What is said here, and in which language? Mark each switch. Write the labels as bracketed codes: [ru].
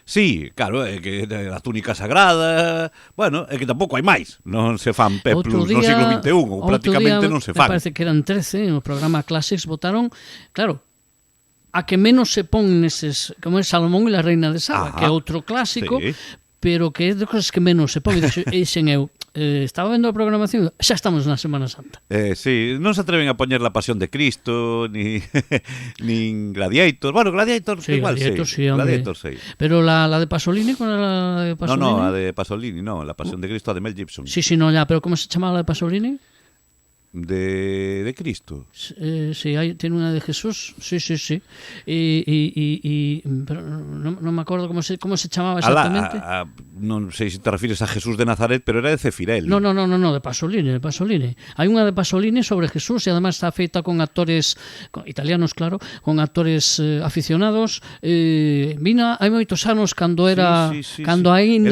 [gl] sí, claro, é que a túnica sagrada, bueno, é que tampouco hai máis. Non se fan peplums no siglo XXI, ou prácticamente non se fan. Me parece que eran 13, no programa Classics votaron, claro, a que menos se pon neses, como é Salomón e la Reina de Saba, que é outro clásico, sí, pero que é de cosas que menos se pon. E dixen eu, estaba vendo a programación, xa estamos na Semana Santa. Sí, non se atreven a poñer la Pasión de Cristo, ni Gladiator. Bueno, Gladiator Sí, igual [es] Gladiator, sí, hombre. Gladiator, sí. Pero la de Pasolini, ¿cuál era la de Pasolini? [gl] No, a de Pasolini, no, la Pasión de Cristo, a de Mel Gibson. [es] Sí, no, ya, pero ¿cómo se llamaba la de Pasolini? De Cristo. Sí, tiene una de Jesús, sí. Pero no me acuerdo cómo se llamaba exactamente. [gl] Non sei se te refires a Jesús de Nazaret, pero era de Cefirelli. No, de Pasolini. [es] Hay una de Pasolini sobre Jesús y además está feita con actores italianos, claro, con actores aficionados. [gl] Vina hai moitos anos cando era cando aínda